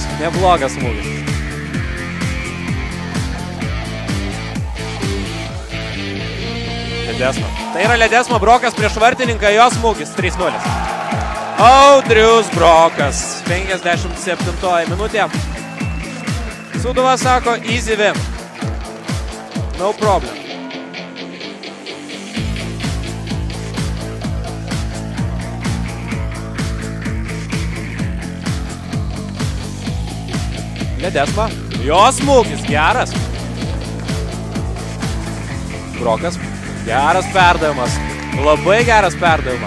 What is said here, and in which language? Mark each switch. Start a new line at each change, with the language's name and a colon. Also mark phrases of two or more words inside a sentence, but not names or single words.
Lithuanian: Neblogas smūgis. Ledesma. Tai yra Ledesma, Brokas prieš vartininką, jo smūgis 3-0. Audrius Brokas. 57 minutė. Sūduva sako,
English: easy win. No problem.
Lithuanian: Ledesma, jo smūgis, geras. Brokas, geras perdavimas, labai geras perdavimas.